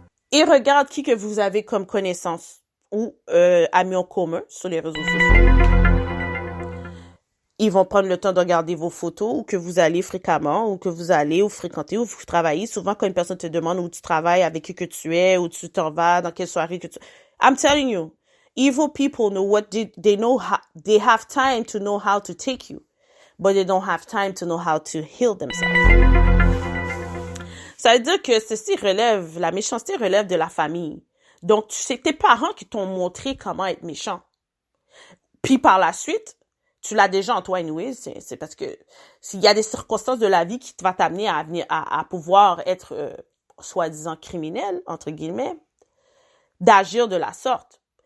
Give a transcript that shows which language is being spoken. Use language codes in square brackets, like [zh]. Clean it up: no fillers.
[fr] Ils regardent qui que vous avez comme connaissance ou amis en commun sur les réseaux sociaux. Ils vont prendre le temps de regarder vos photos ou que vous allez fréquemment ou que vous allez ou fréquenter ou vous travaillez. Souvent, quand une personne te demande où tu travailles, avec qui que tu es, où tu t'en vas, dans quelle soirée que tu... [en] I'm telling you, evil people know what they know. They have time to know how to take you, but they don't have time to know how to heal themselves. [fr] Ça veut dire que la méchanceté relève de la famille. Donc, c'est tes parents qui t'ont montré comment être méchant. Puis par la suite, tu l'as déjà en toi, anyway, c'est parce que s'il y a des circonstances de la vie qui vont t'amener à pouvoir être soi-disant criminel, entre guillemets, d'agir de la sorte.